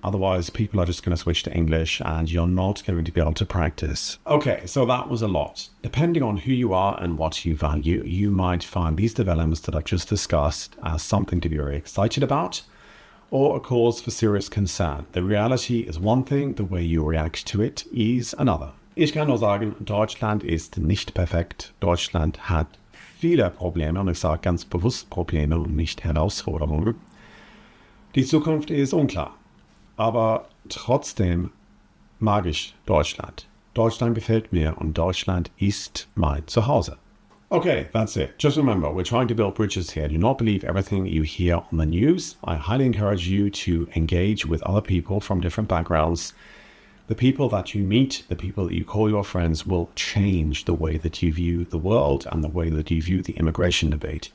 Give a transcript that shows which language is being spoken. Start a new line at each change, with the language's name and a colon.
English: Otherwise, people are just going to switch to English and you're not going to be able to practice. Okay, so that was a lot. Depending on who you are and what you value, you might find these developments that I've just discussed as something to be very excited about or a cause for serious concern. The reality is one thing, the way you react to it is another.
German: Ich kann nur sagen, Deutschland ist nicht perfekt. Deutschland hat viele Probleme, und ich sage ganz bewusst Probleme und nicht Herausforderungen. Die Zukunft ist unklar, aber trotzdem mag ich Deutschland. Deutschland gefällt mir und Deutschland ist mein Zuhause.
English: Okay, that's it. Just remember, we're trying to build bridges here. Do not believe everything you hear on the news. I highly encourage you to engage with other people from different backgrounds. The people that you meet, the people that you call your friends, will change the way that you view the world and the way that you view the immigration debate.